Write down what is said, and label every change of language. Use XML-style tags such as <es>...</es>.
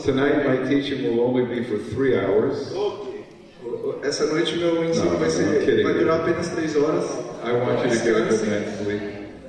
<en>Tonight my teaching will only be for 3 hours.</en> <pt>Essa noite meu ensino vai durar apenas 3 horas.</pt> <en>I want you to get a good night's sleep.</en>